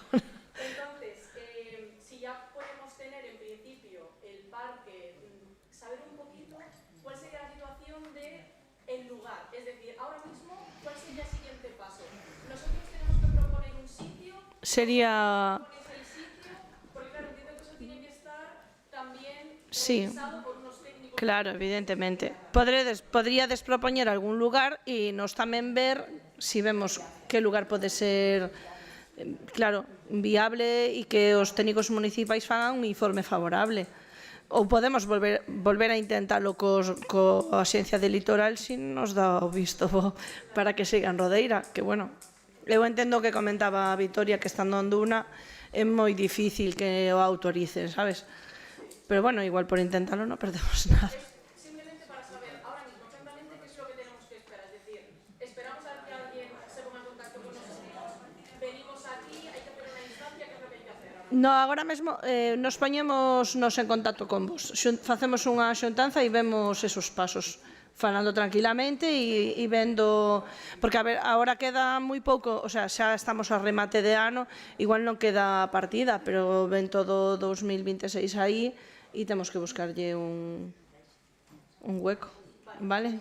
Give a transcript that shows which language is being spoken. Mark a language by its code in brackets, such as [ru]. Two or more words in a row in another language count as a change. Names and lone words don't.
[es] Entonces, si ya podemos tener en principio el parque, saber un poquito cuál sería la situación del lugar. Es decir, ahora mismo, ¿cuál sería el siguiente paso? Nosotros tenemos que proponer un sitio. Sería... El sitio, porque claro, entiendo que eso tiene que estar también Sí. revisado por unos técnicos. Claro, evidentemente. [gl] Podríades propoñer algún lugar e nos tamén ver si vemos que lugar pode ser, claro, viable e que os técnicos municipais fagan un informe favorable. Ou podemos volver a intentalo coa Axencia de Litoral se nos dá o visto para que siga en Rodeira, que bueno, eu entendo que comentaba a Vitoria que estando en Duna é moi difícil que o autoricen, sabes? [es] Pero bueno, igual por intentarlo no perdemos nada. Simplemente para saber ahora mismo exactamente qué es lo que tenemos que esperar. Es decir, esperamos a que alguien se ponga en contacto con nosotros, venimos aquí, hay que hacer una instancia, ¿qué es lo que hay que hacer? No, [gl] agora mesmo nos poñémonos en contacto con vos. Facemos unha xuntanza e vemos esos pasos, falando tranquilamente e vendo, porque a ver, agora queda moi pouco, [es] o sea, [gl] xa estamos a remate de ano, igual non queda partida, pero ven todo 2026 aí e temos que buscarlle un hueco, vale?